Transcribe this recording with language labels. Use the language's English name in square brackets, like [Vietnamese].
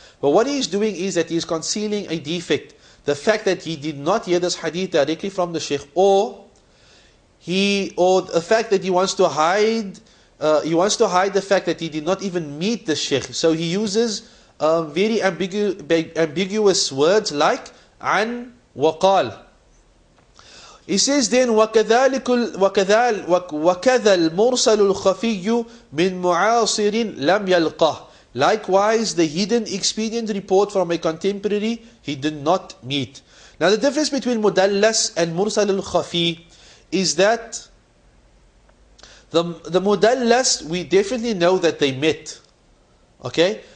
[English] But what he is doing is that he is concealing a defect. The fact that he did not hear this hadith directly from the Sheikh, or the fact that he wants to hide the fact that he did not even meet the Sheikh. So he uses very ambiguous words like an wa qal. He says then [Arabic] وَكَذَا الْمُرْسَلُ الْخَفِيُّ مِنْ مُعَاصِرٍ لَمْ يَلْقَهُ. [English] Likewise, the hidden expedient report from a contemporary he did not meet. Now the difference between Mudallas and Mursal al-Khafi is that the Mudallas, we definitely know that they met. Okay?